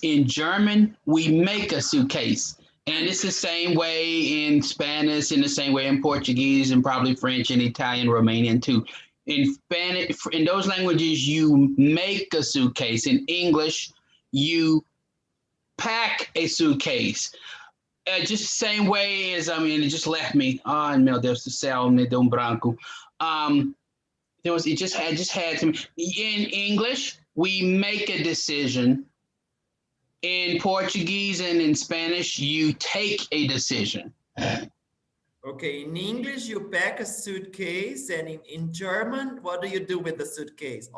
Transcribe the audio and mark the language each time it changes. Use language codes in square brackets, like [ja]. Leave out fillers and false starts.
[en] In German, we make a suitcase. And it's the same way in Spanish, in the same way in Portuguese, and probably French and Italian, Romanian too. In Spanish, in those languages, you make a suitcase. In English, you pack a suitcase. Just the same way as, I mean, it just left me. [pt] Oh, meu Deus do céu, me deu branco. [en] It just had to. In English, we make a decision. In Portuguese and in Spanish, you take a decision. Okay, in English, you pack a suitcase, and in German, what do you do with the suitcase?